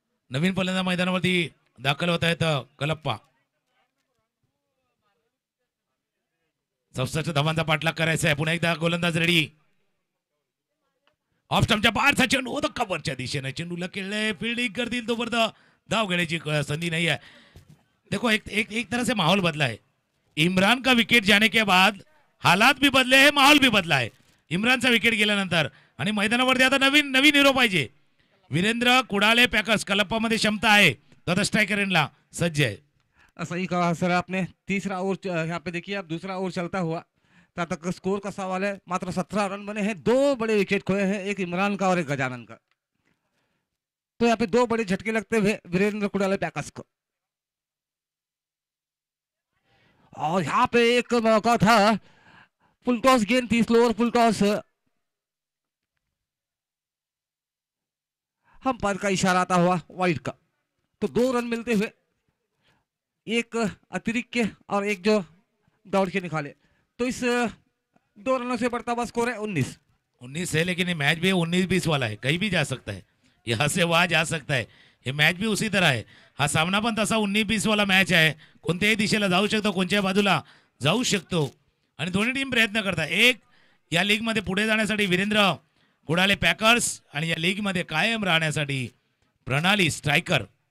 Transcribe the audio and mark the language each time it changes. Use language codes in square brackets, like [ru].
[mr] नवीन फलंदाज मैदानावरती दाखल होत आहेत कलप्पा. 67 धावांचा पाठलाग करायचा आहे. पुन्हा एकदा गोलंदाज रेडी. ऑफ स्टंपच्या बाहेरचा चेंडू कव्हरच्या दिशेने चेंडूला खेळले फिल्डिंग करतील तोपर्यंत धाव घेण्याची संधी [hi] नहीं है. देखो एक तरह से माहौल बदला है. इमरान का विकेट जाने के बाद हालात भी बदले है, माहौल भी बदला है. [mr] इमरानचा विकेट गेल्यानंतर आणि मैदानावरती आता नवीन नवीन हिरो पाहिजे. वीरेंद्र कुडाले पॅकर्स कलप्पामध्ये क्षमता आहे. तथा स्ट्रायकर इनला सज्ज आहे. [hi] सही कहा सर आपने. तीसरा ओवर यहाँ पे देखिए आप, दूसरा ओवर चलता हुआ तब तक स्कोर का सवाल है. मात्र 17 रन बने हैं. 2 बड़े विकेट खोए हैं, एक इमरान का और एक गजानन का. तो यहाँ पे 2 बड़े झटके लगते हुए वीरेंद्र कुडाले पैकर्स को. और यहाँ पे एक मौका था, फुल टॉस गेंद थी, स्लोअर फुल टॉस. हम पर का इशारा आता हुआ वाइड का. तो 2 रन मिलते हुए, एक अतिरिक्त के और एक जो दौड़ के निकाले, तो इस 2 रनों से बढ़ता हुआ स्कोर है 19 है. लेकिन ये मैच भी 19-20 वाला है. कहीं भी जा सकता है, यहाँ से वहां जा सकता है. [mr] हे मॅच भी उसी तरह आहे. हा सामना पण तसा 19-20 वाला मॅच आहे. कोणत्याही दिशेला जाऊ शकतो, कोणत्याही बाजूला जाऊ शकतो आणि दोन्ही टीम प्रयत्न करतात. एक या लीग मध्ये पुढे जाण्यासाठी वीरेंद्र कुडाले पॅकर्स आणि या लीग मध्ये कायम राहण्यासाठी प्रणाली स्ट्रायकर.